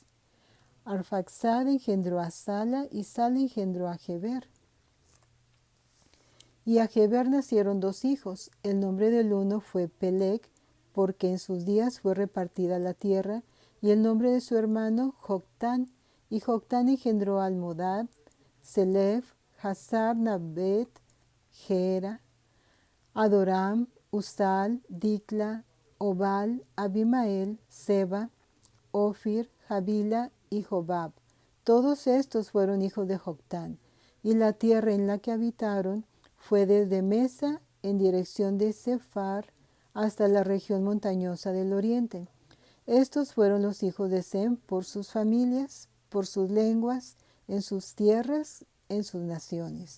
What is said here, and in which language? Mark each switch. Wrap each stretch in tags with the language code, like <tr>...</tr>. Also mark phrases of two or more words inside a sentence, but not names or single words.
<es>Arfaxad engendró a Sala y Sala engendró a Heber. Y a Heber nacieron dos hijos. El nombre del uno fue Peleg, porque en sus días fue repartida la tierra, y el nombre de su hermano Joctán. Y Joctán engendró a Almodad, Selef, Hazar, Nabet, Gera, Adoram, Usal, Dicla, Obal, Abimael, Seba, Ofir, Javila y Jobab. Todos estos fueron hijos de Joctán, y la tierra en la que habitaron fue desde Mesa en dirección de Sefar hasta la región montañosa del oriente. Estos fueron los hijos de Sem por sus familias, por sus lenguas, en sus tierras, en sus naciones.</es>